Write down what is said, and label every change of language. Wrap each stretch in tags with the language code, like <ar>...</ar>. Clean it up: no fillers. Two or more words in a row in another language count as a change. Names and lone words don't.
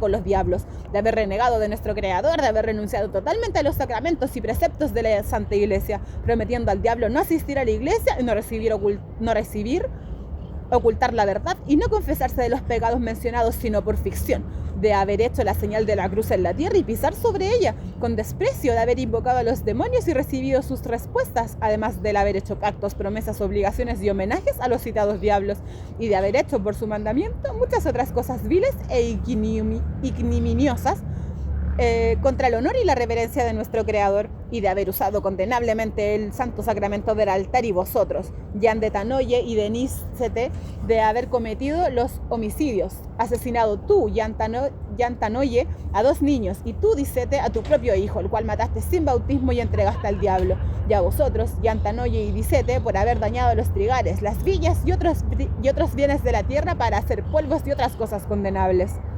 <es>con los diablos, de haber renegado de nuestro Creador, de haber renunciado totalmente a los sacramentos y preceptos de la Santa Iglesia, prometiendo al diablo no asistir a la iglesia y no recibir, ocultar la verdad y no confesarse de los pecados mencionados sino por ficción, de haber hecho la señal de la cruz en la tierra y pisar sobre ella, con desprecio, de haber invocado a los demonios y recibido sus respuestas, además de haber hecho pactos, promesas, obligaciones y homenajes a los citados diablos, y de haber hecho por su mandamiento muchas otras cosas viles e ignominiosas contra el honor y la reverencia de nuestro Creador, y de haber usado condenablemente el santo sacramento del altar, y vosotros, Jean de Tanoye y Denis Sete, de haber cometido los homicidios, asesinado tú, Jean Tanoye, a 2 niños, y tú, Dicete, a tu propio hijo, el cual mataste sin bautismo y entregaste al diablo, y a vosotros, Jean Tanoye y Dicete, por haber dañado los trigares, las villas y otros bienes de la tierra para hacer polvos y otras cosas condenables.</es>